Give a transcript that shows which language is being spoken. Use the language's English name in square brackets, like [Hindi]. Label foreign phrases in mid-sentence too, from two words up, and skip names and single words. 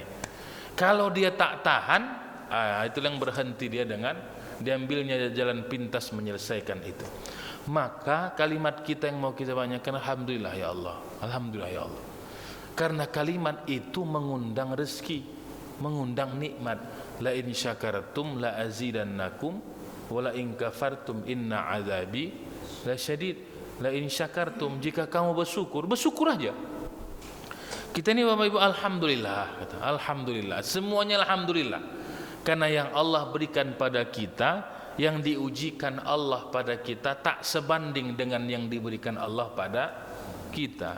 [Indonesian] Kalau dia tak tahan, itu yang berhenti dia dengan diambilnya jalan pintas menyelesaikan itu. Maka kalimat kita yang mau kita banyakkan, [Arabic] الحمد لله يا الله, الحمد لله يا الله. [Indonesian] Karena kalimat itu mengundang rezeki, mengundang nikmat. [Arabic] لئن شكرتم لأزيدنكم ولئن كفرتم إن عذابي لشديد. لئن شكرتم, [Indonesian] jika kamu bersyukur aja. Kita ini Bapak Ibu alhamdulillah, kata alhamdulillah, semuanya alhamdulillah. Karena yang Allah berikan pada kita, yang diujikan Allah pada kita tak sebanding dengan yang diberikan Allah pada kita.